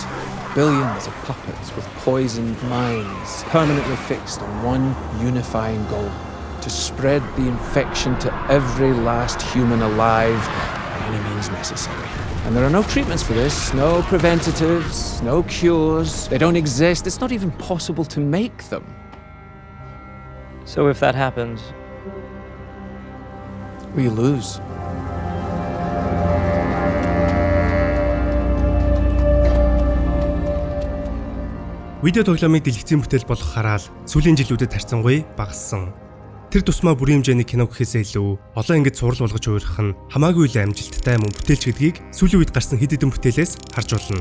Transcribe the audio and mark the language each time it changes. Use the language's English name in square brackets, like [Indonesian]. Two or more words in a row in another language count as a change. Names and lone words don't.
[English] Billions of puppets with poisoned minds, permanently fixed on one unifying goal: to spread the infection to every last human alive by any means necessary. And there are no treatments for this, no preventatives, no cures. They don't exist. It's not even possible to make them. So if that happens, we lose. [Mongolian] Видео тоглоомыг дэлгэцийн бүтээл болох хараал сүүлийн жилүүдэд харьцангуй багассан. Тэр тусмаа бүрийн хэмжээний кино гэхээсээ илүү олон ангид сурал болгож хувирах нь хамаагүй л амжилттай мөн бүтээлч гэдгийг сүүлийн үед гарсан хэд хэдэн бүтээлээс харж болно.